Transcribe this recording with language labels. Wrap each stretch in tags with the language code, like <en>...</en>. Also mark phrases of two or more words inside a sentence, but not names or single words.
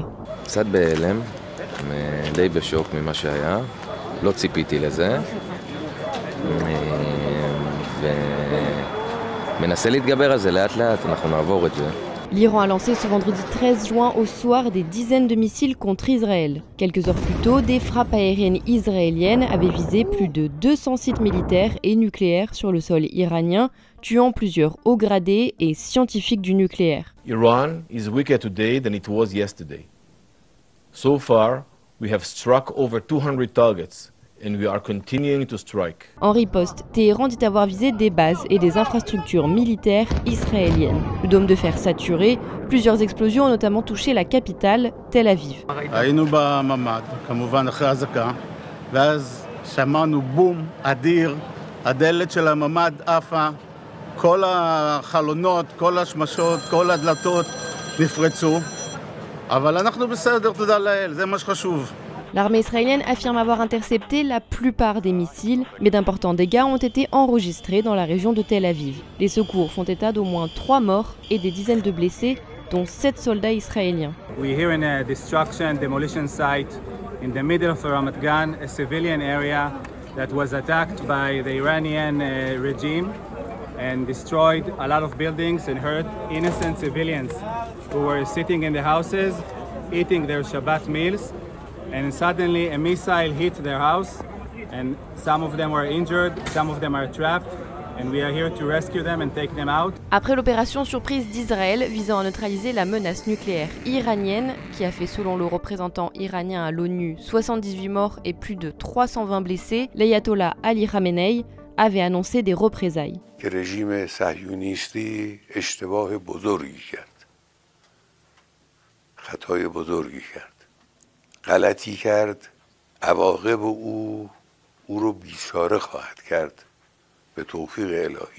<he>קצת בהלם, די בשוק ממה שהיה, לא ציפיתי לזה, ומנסה להתגבר על זה לאט לאט, אנחנו נעבור את זה.</he> <fr>L'Iran a lancé ce vendredi 13 juin au soir des dizaines de missiles contre Israël. Quelques heures plus tôt, des frappes aériennes israéliennes avaient visé plus de 200 sites militaires et nucléaires sur le sol iranien, tuant plusieurs hauts gradés et scientifiques du nucléaire.</fr> <en>Iran is weaker today than it was yesterday. So far, we have struck over 200 targets. And we are continuing to strike.</en> <fr>En riposte, Téhéran dit avoir visé des bases et des infrastructures militaires israéliennes. Le dôme de fer saturé, plusieurs explosions ont notamment touché la capitale, Tel Aviv.</fr> <he>היינו בממ"ד, כמובן אחרי האזעקה, ואז שמענו בום אדיר, הדלת של הממ"ד עפה, כל החלונות, כל השמשות, כל הדלתות נפרצו, אבל אנחנו בסדר, תודה לאל, זה מה שחשוב.</he> <fr>L'armée israélienne affirme avoir intercepté la plupart des missiles, mais d'importants dégâts ont été enregistrés dans la région de Tel Aviv. Les secours font état d'au moins 3 morts et des dizaines de blessés, dont 7 soldats israéliens.</fr> <en>We're here in a demolition site in the middle of Ramat Gan, a civilian area that was attacked by the Iranian regime and destroyed a lot of buildings and hurt innocent civilians who were sitting in the houses, eating their Shabbat meals. And suddenly a missile hit their house and some of them were injured, some of them are trapped and we are here to rescue them and take them out.</en> <fr>Après l'opération surprise d'Israël visant à neutraliser la menace nucléaire iranienne qui a fait selon le représentant iranien à l'ONU 78 morts et plus de 320 blessés, l'ayatollah Ali Khamenei avait annoncé des représailles.</fr> <fa>که رژیم صهیونیستی اشتباه بزرگی کرد. خطای بزرگی کرد. غلطی کرد عواقب او رو بیچاره خواهد کرد به توفیق الهی.</fa>